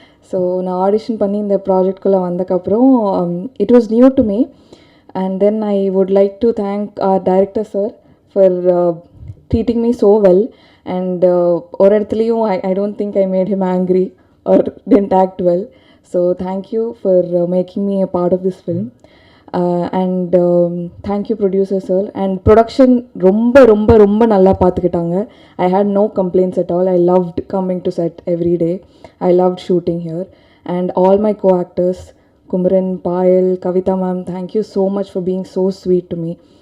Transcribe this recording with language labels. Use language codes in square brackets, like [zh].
[ta] So நான் audition பண்ணி இந்த ப்ராஜெக்ட்குள்ளே வந்தக்கப்புறம் [en] It was new to me. And then I would like to thank our director sir for treating me so well. And [ta] ஒரு இடத்துலையும் [en] I don't think I made him angry or didn't act well. So thank you for making me a part of this film. And thank you producer sir. [ta] And production ரொம்ப நல்லா பார்த்துக்கிட்டாங்க. [en] I had no complaints at all. I loved coming to set every day. I loved shooting here. And all my co-actors, Kumaran, Payal, Kavita ma'am, thank you so much for being so sweet to me.